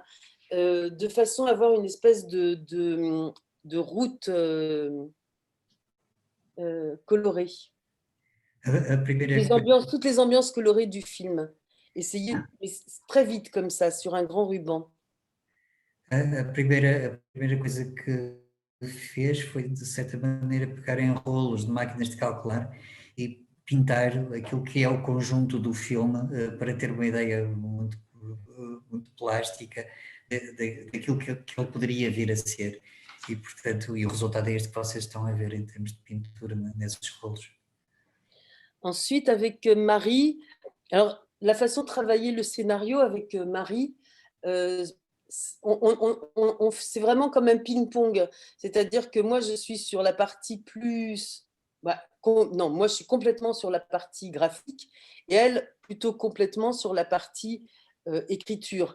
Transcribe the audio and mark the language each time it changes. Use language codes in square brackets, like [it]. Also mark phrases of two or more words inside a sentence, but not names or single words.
[fr] De façon à avoir une espèce de route colorée. Toutes les ambiances colorées du film. Essayer très vite comme ça, sur un grand ruban. [pt] A primeira coisa que fez foi, de certa maneira, pegar em rolos de máquinas de calcular e pintar aquilo que é o conjunto do filme para ter uma ideia muito plástica daquilo que ele poderia vir a ser. E, portanto, o resultado é este que vocês estão a ver em termos de pintura nesses rolos. [fr] Ensuite, avec Marie, alors la façon de travailler le scénario avec Marie, c'est vraiment comme un ping-pong. C'est-à-dire que moi, je suis sur la partie plus... non, moi, je suis complètement sur la partie graphique et elle, plutôt complètement sur la partie écriture.